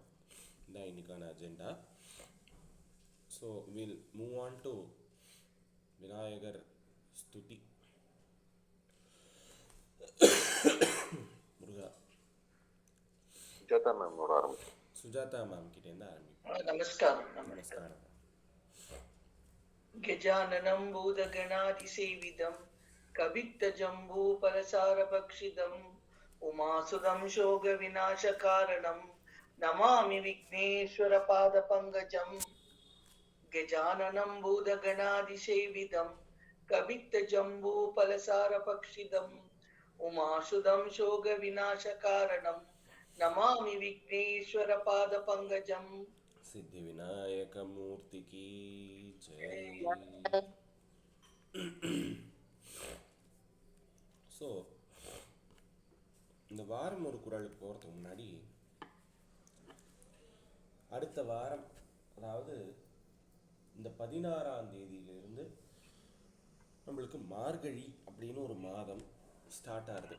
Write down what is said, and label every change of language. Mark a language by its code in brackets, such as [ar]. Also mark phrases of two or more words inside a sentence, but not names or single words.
[ta] இதுதான் இன்னைக்கான அஜெண்டா. [en] so we'll move on to [ta] விநாயகர் ஸ்துதி. முருகா. சுஜாதா மேமோட ஆரம்பிச்சு. சுஜாதா மேம் கிட்டேருந்து ஆரம்பிப்போம். நமஸ்காரம். நமஸ்காரம். [sa] गजाननं भूतगणातिसेवितं कवित्तजम्बूफलसारभक्षितम् उमासुतं शोकविनाशकारणं नमामि विघ्नेश्वरपादपङ्कजम्. गजाननं भूतगणातिसेवितं कवित्तजम्बूफलसारभक्षितम् उमासुतं शोकविनाशकारणं नमामि विघ्नेश्वरपादपङ्कजम्. [hi] सिद्धि विनायक मूर्ति की जय. [ta] ஸோ இந்த வாரம் ஒரு குறளுக்கு போகிறதுக்கு முன்னாடி அடுத்த வாரம், அதாவது இந்த 16ஆம் தேதியிலிருந்து நம்மளுக்கு மார்கழி அப்படின்னு ஒரு மாதம் ஸ்டார்ட் ஆகுது.